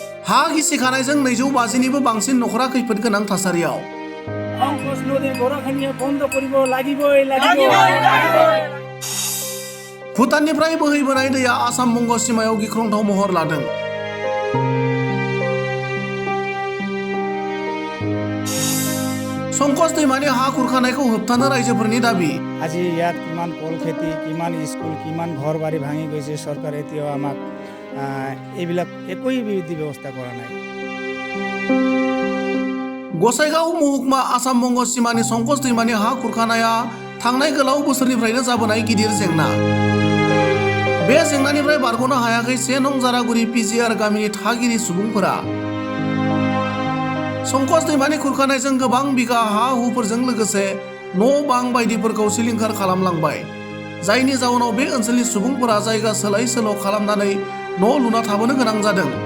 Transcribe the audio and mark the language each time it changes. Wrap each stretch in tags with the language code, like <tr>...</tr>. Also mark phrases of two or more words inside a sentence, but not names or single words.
<brx>हा गिसिखानायजों 250निबो बांसिन नखरा खैफोद गोनां थासारियाव</brx> <as>সংকোচ নদীর গড়াখানিয়ে বন্ধ করিব লাগিবই</as> <brx>भुटाननिफ्राय बोहैबोनाय दैया आसाम बंग सीमायाव गिख्रंथाव महर लादों। संकस दैमानि हा खुरखानायखौ होबथानो रायजोफोरनि दाबी।</brx> <as>আজি ইয়াত কিমান কল খেতি কিমান স্কুল কিমান ঘৰ বাৰী ভাঙি গৈছে চৰকাৰে এতিয়াও আমাক এইবিলাক একোই বিধি ব্যৱস্থা কৰা নাই।</as> <brx>गसाइगाव महकुमा आसाम बंग सीमानि संकस दैमानि हा खुरखानाया थांनाय गोलाव बोसोरनिफ्रायनो जाबोनाय गिदिर जेंना। बे जेंनानिफ्राय बारग'नो हायाखै 1 नं जारागुरि पिजिआर गामिनि थागिरि सुबुंफोरा। संकस दैमानि खुरखानायजों गोबां बिगा हा हुफोरजों लोगोसे न' बां बायदिफोरखौ सिलिंखार खालामलांबाय, जायनि जाउनाव बे ओनसोलनि सुबुंफोरा जायगा सोलाय सोल' खालामनानै न' लुना थाबोनो गोनां जादों।</brx>